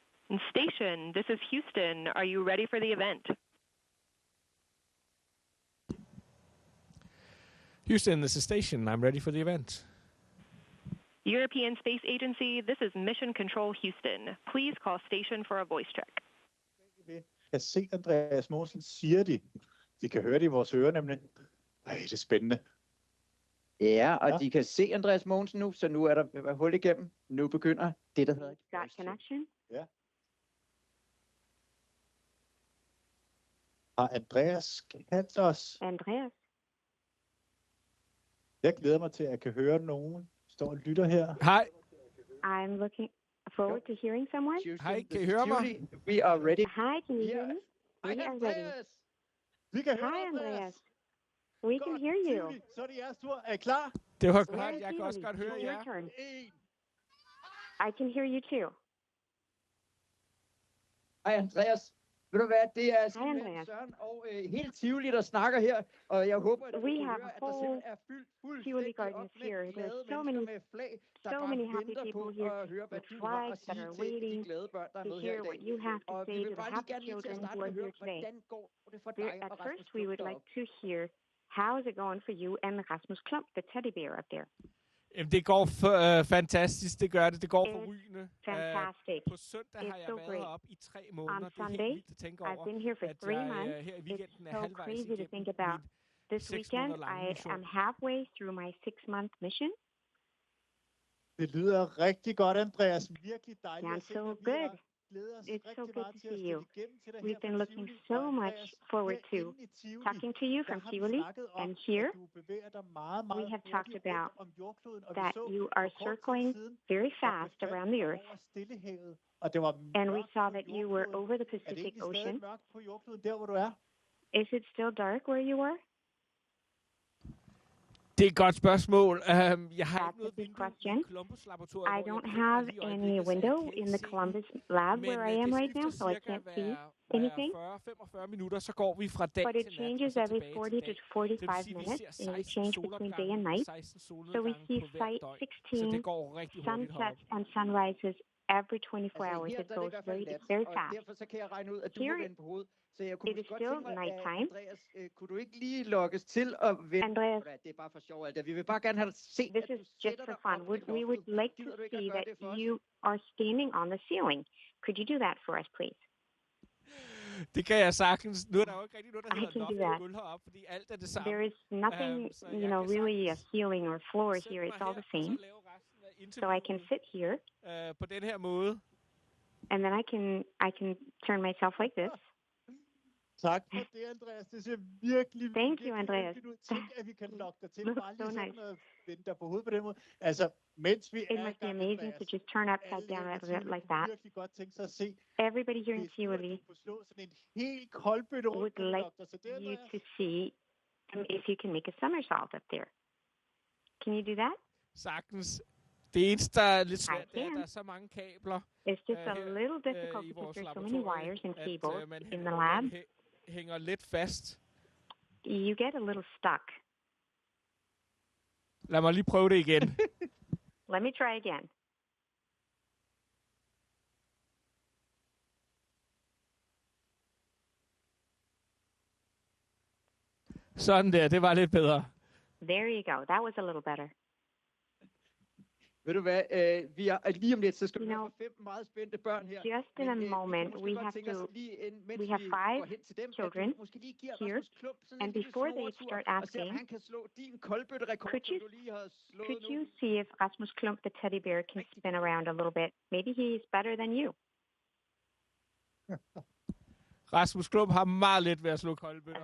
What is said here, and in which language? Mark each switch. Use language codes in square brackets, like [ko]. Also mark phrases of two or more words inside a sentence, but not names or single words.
[en] Station, this is Houston. Are you ready for the event? Houston, this is Station. I'm ready for the event. European Space Agency, this is Mission Control Houston. Please call station for a voice check. [da] Jeg se Andreas Mogensen, siger de. De kan høre det i vores ører nemlig. Ej, det er spændende. Ja, og de kan se Andreas Mogensen nu, så nu er der hul igennem. Nu begynder det, der hedder... [en] Got connection? [da] Ja. Har Andreas kaldt os? Andreas? Jeg glæder mig til, at jeg kan høre nogen. Står og lytter her. Hej. [en] I'm looking forward to hearing someone. [da] Hej, kan I høre mig? [en] We are ready. Hi, can you hear me? We are ready. [da] Vi kan høre [en] Hi, Andreas. Andreas. We can hear you. [da] Så er det jeres tur. Er I klar? Det var godt. Jeg kan også godt høre [en] It's [da] jer. [en] your turn. I can hear you too. [da] Hej Andreas. Ved du hvad, det er Andreas. Søren og helt Tivoli, der snakker her, og jeg håber, at du [en] We [da] kan [en] have [da] høre, [en] a [da] at der [en] whole [da] simpelthen er fyldt Tivoli fuldstændig [en] Gardens [da] op med [en] here. [da] glade [en] There's so [da] mennesker [en] many, [da] med flag, der [en] so [da] bare [en] many happy [da] venter på [en] people here [da] at høre, hvad [en] with [da] du har at [en] flags that [da] sige [en] are [da] til de [en] waiting [da] glade børn, der er [en] to [da] med her [en] hear [da] i [en] what [da] dag. [en] you have to [da] Og vi [en] say [da] vil [en] to the [da] bare lige [en] happy [da] gerne lige til at [en] children [da] starte [en] who [da] med [en] are [da] at høre, [en] here today. [da] hvordan går det for dig [en] At [da] og [en] first, [da] Rasmus [en] we [da] Klump [en] would like [da] deroppe? [en] to hear how is it going for you and Rasmus Klump, the teddy bear up there. [da] Jamen, det går fantastisk. Det gør det. Det går forrygende. [en] Fantastic. [da] På søndag har [en] It's [da] jeg [en] so [da] været [en] great. [da] heroppe i 3 måneder. [en] On [da] Det er helt [en] Sunday, [da] vildt at tænke [en] I've [da] over, [en] been here for [da] at [en] 3 [da] jeg [en] months. [da] her i weekenden er [en] It's so [da] halvvejs [en] crazy to [da] igennem [en] think about. This [da] 6 [en] weekend, [da] måneder lange [en] I [da] mission. [en] am halfway through my 6-month mission. [da] Det lyder rigtig godt, Andreas. Virkelig dejligt [en] Sounds [da] at se [en] so [da] dig. Vi [en] good. [da] glæder os [en] It's so [da] rigtig [en] good [da] meget [en] to [da] til at [en] see you. [da] stille igennem til dig [en] We've [da] her [en] been [da] fra [en] looking [da] Tivoli. [en] so [da] Og [en] much [da] Andreas, [en] forward to [da] herinde i Tivoli, [en] talking to you [da] der [en] from [da] har vi [en] Tivoli, [da] snakket om, [en] and here [da] at du bevæger dig meget, [en] we [da] meget [en] have [da] hurtigt [en] talked about [da] rundt om jordkloden, og [en] that [da] vi så [en] you [da] for [en] are [da] kort tid [en] circling [da] siden, [en] very [da] at [en] fast [da] befandt [en] around the [da] dig [en] Earth, [da] over Stillehavet, og det var [en] and we [da] mørkt [en] saw [da] på [en] that you were [da] jordkloden. [en] over the [da] Er det [en] Pacific [da] egentlig stadig [en] Ocean. [da] mørkt på jordkloden, der hvor du er? [en] Is it still dark where you were? [da] Det er et godt spørgsmål. Jeg har ikke [en] That's a [da] noget [en] big [da] vindue [en] question. [da] i Columbus-laboratoriet, [en] I [da] hvor jeg [en] don't [da] befinder mig [en] have [da] lige i [en] any [da] øjeblikket, så jeg [en] window [da] kan [en] in [da] ikke [en] the [da] se [en] Columbus [da] den. [en] lab [da] Men [en] where I am [da] det [en] right now, [da] skifter [en] so I [da] cirka [en] can't see [da] hver [en] anything. [da] 40-45 minutter, så går vi fra dag [en] But it [da] til nat, og [en] changes [da] så [en] every [da] tilbage [en] 40 [da] til [en] to [da] dag. [en] 45 [da] Det vil sige, at vi [en] minutes, [da] ser [en] and we [da] 16 [en] change between day and [da] solopgange og [en] night. [da] 16 [en] So we [da] solnedgange [en] see [da] på hvert døgn. Så [en] 16 [da] det går rigtig hurtigt heroppe. [en] sunsets and sunrises every 24 hours. [da] her [en] It [da] der er det i [en] goes [da] hvert fald [en] very, [da] nat, [en] very [da] og [en] fast. [da] derfor så kan jeg regne ud, at du må [en] Here [da] vende på hovedet. Så jeg kunne [en] it is [da] godt [en] still [da] tænke mig, [en] nighttime. [da] Andreas, kunne du ikke lige lokkes til at vende? [en] Andreas, [da] Det er bare for sjov alt det. Vi vil bare gerne have dig se, [en] this [da] at du [en] is just [da] sætter [en] for [da] dig [en] fun. [da] op [en] We [da] i [en] would [da] loftet. [en] like to [da] Gider du ikke [en] see [da] at gøre [en] that [da] det for os? [en] you are standing on the ceiling. Could you do that for us, please? [da] Det kan jeg sagtens. Nu er der jo ikke rigtig noget, der [en] I [da] hedder [en] can do [da] loft og [en] that. [da] gulv heroppe, fordi alt er det samme. [en] There is nothing, [da] Så jeg kan [en] really a [da] sagtens [en] ceiling or floor [da] sætte [en] here. [da] mig [en] It's all [da] her, [en] the same. [da] og så lave resten af [en] So I can [da] interviewet [en] sit here, [da] på den her måde. [en] and then I can turn myself like this. [da] Tak for det, Andreas. Det ser virkelig, [en] Thank you, [da] virkelig [en] Andreas. [da] yndigt ud. Tænk, at vi kan lokke dig til. [en] Looks [da] Bare lige [en] so [da] sådan [en] nice. [da] at vende dig på hovedet på den måde. Altså, mens vi [en] It [da] er i [en] must be [da] gang, [en] amazing [da] Andreas. [en] to just turn upside [da] Alle [en] down [da] her i [en] like [da] Tivoli [en] that. [da] kunne virkelig godt tænke sig at se, [en] Everybody here in [da] hvis nu, at [en] Tivoli [da] du kunne slå sådan en helt koldbøtte rundt. [en] would [da] Kan du [en] like [da] lokke dig til det, [en] you [da] Andreas? [en] to see if you can make a somersault up there. Can you do that? [da] Sagtens. Det eneste, der er lidt svært, det er, at [en] can. [da] der er så mange kabler [en] It's just a [da] her, [en] little difficult [da] i [en] because [da] vores [en] there's so many [da] laboratorium, [en] wires and [da] at [en] cables [da] man [en] in the lab. [da] hænger lidt fast. [en] You get a little stuck. [da] Lad mig lige prøve det igen. [en] Let me try again. [da] Sådan der, det var lidt bedre. [en] There you go. That was a little better. [da] Ved du hvad, vi er lige om lidt, så skal [en] You [da] vi [en] know, [da] have 5 meget spændte børn her. [en] just in a moment, we have to. We have 5 children here, and before they start asking, could you see if Rasmus Klump, the teddy bear, can spin around a little bit? Maybe he's better than you. [da] Rasmus Klump har meget let ved at slå koldbøtter.